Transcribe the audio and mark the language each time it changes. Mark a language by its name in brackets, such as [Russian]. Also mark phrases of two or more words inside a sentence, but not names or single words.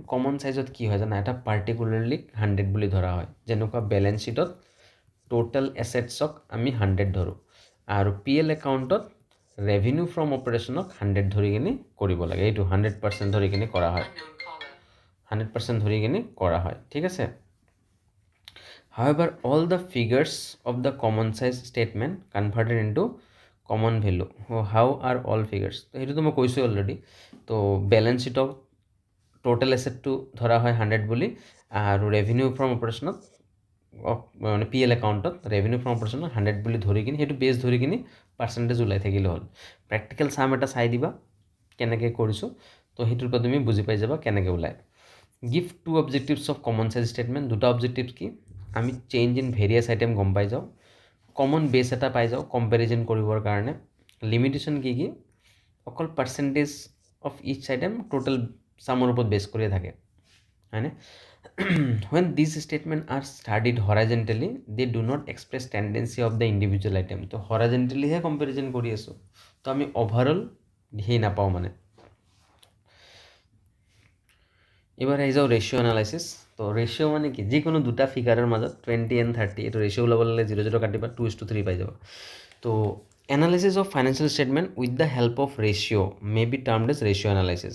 [English] common size [Assamese] কি হয় জানা, এটা পাৰ্টিকুলাৰলি 100 বুলি ধৰা হয়, যেনেকুৱা [English] balance sheet total assets [Assamese] আমি 100 ধৰোঁ, আৰু [English] PL account revenue from operation [Assamese] 100 ধৰি কিনি কৰিব লাগে, এইটো 100% ধৰি কিনি কৰা হয়, 100% ধৰি কিনি কৰা হয়, ঠিক আছে। [English] However, all the figures of the common size statement converted into common value. How are all figures? [Assamese] তো সেইটোতো মই কৈছোঁ অলৰেডি। তো [English] balance sheet total asset [Assamese] ধৰা হয় 100 বুলি, আৰু [English] revenue from operation [Assamese] মানে [English] PL account revenue from operation [Assamese] 100 বুলি ধৰি কিনি সেইটো বেছ ধৰি কিনি পাৰ্চেণ্টেজ ওলাই থাকিলে হ'ল। প্ৰেক্টিকেল চাম এটা চাই দিবা কেনেকৈ কৰিছোঁ, তো সেইটোৰ পৰা তুমি বুজি পাই যাবা কেনেকৈ ওলায়। [English] give 2 objectives of common size statement. [Assamese] 2টা অবজেক্টিভছ কি? আমি [English] change in various item [Assamese] গম পাই যাওঁ, [English] common base [Assamese] এটা পাই যাওঁ কম্পেৰিজন কৰিবৰ কাৰণে। লিমিটেশ্যন কি কি? অকল [English] percentage of each item total sum [Assamese] ওপৰত বেছ কৰিয়ে থাকে, হয়নে? [English] When these statements are studied horizontally, they do not express tendency of the individual item. [Assamese] তো [English] horizontally comparison [Assamese] কৰি আছোঁ, তো আমি অভাৰঅল সেই নাপাওঁ মানে। এবাৰ আহি যাওঁ [English] ratio analysis. [Assamese] তো ৰেচিঅ' মানে কি? যিকোনো দুটা ফিগাৰৰ মাজত 20 and 30, এইটো ৰেচিঅ' ওলাব ল'লে 0 0 কাটিবা, 2:3 পাই যাব। [English] তো analysis of financial statement with the help of ratio may be termed as ratio analysis.